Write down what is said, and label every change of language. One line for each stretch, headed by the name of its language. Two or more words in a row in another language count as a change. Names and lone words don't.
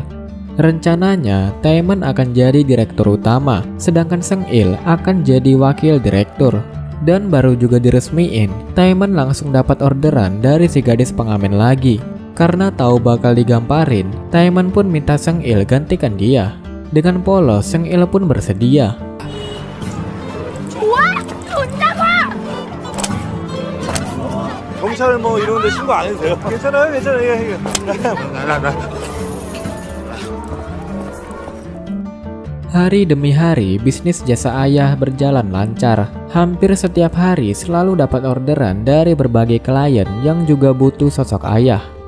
Indonesian: Rencananya, Taeman akan jadi direktur utama, sedangkan Seng-il akan jadi wakil direktur. Dan baru juga diresmiin, Taeman langsung dapat orderan dari si gadis pengamen lagi. Karena tahu bakal digamparin, Taeman pun minta Seng-il gantikan dia. Dengan polos, Seng-il pun bersedia.
Korean: 경찰 뭐 이런 데 신고 안 해도 돼요? 괜찮아요, 괜찮아요. 예, 예. 나.
Indonesian: Hari demi hari, bisnis jasa ayah berjalan lancar. Hampir setiap hari selalu dapat orderan dari berbagai klien yang juga butuh sosok ayah.